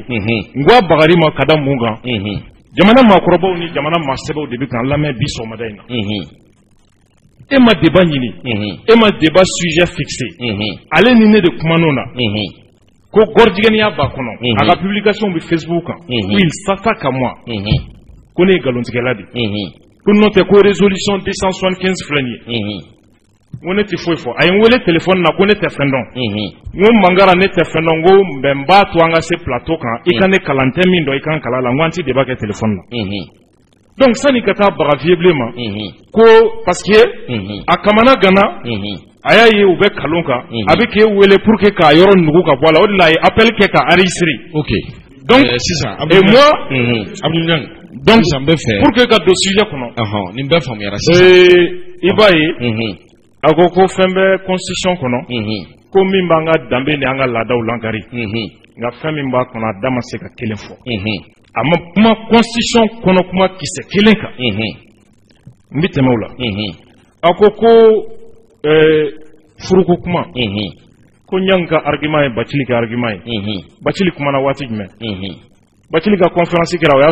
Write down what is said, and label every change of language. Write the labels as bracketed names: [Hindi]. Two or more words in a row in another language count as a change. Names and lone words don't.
[Bambara] n ko a bagari ma ka da mun kan jamana maakɔrɔbaw ni jamana maasɛbɛw de bɛ k'an lamɛn bi sɔgɔmada in na e ma débat ɲini e ma débat [French] sujet fixé [Bambara] ale ni ne de kuman'o na ko gɔrijigɛniya b'a kɔnɔ a ka publication bɛ Facebook kan [French] il s'attaque à moi [Bambara] ko ne ye nkalontigɛla de ko n'o tɛ ko résolution 275 filɛ nin ye n ko ne tɛ foyi fɔ a ye n wele téléphone na ko ne tɛ fɛn dɔn n ko Mangara ne tɛ fɛn dɔn n ko n b'a to an ka se plateau kan i ka ne kalan tɛ min dɔn i kan kalan la n ko an tɛ débat kɛ téléphone na donc sani ka taa baga vieux ma ko [French] parce que [Bambara] a kamana gana a y'a ye u bɛ kalon kan a bɛ k'e wele [French] pour que [Bambara] k'a yɔrɔ nugu ka bɔ a la o de la a ye appel kɛ ka enregistrer ok donc sisan [French] et moi [Bambara] Abdou Niang donc sisan n bɛ fɛ [French] pour que [Bambara] ka don sujet kɔnɔ nin bɛɛ faamuyara sisan i b'a ye a ko fɛn bɛ constitution kɔnɔ ko min b'an ka danbe ni an ka laadaw lankari nka fɛn min b'a kɔnɔ a da ma se ka kelen fɔ a ma kuma constitution kɔnɔ kuma kisɛ kelen kan n bɛ tɛmɛ o la a ko furuko kuma ko Niang ka argument ye Bacili ka argument ye Bacili kumana waati jumɛn Bakili ka conférence kɛra o y'a